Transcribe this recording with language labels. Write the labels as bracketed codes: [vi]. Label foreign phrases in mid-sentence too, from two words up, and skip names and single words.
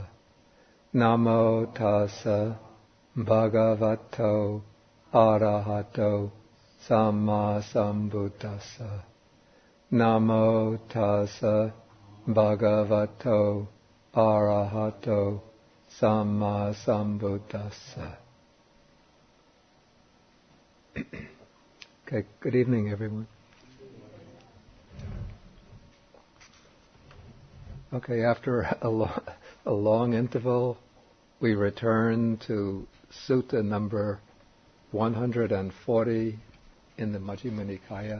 [pi] Namo tassa bhagavato arahato samma sambuddhassa. Namo tassa bhagavato arahato samma sambuddhassa. [en] Okay, good evening, everyone. Okay, after a long interval, we return to Sutta number 140 in the Majjhima Nikaya.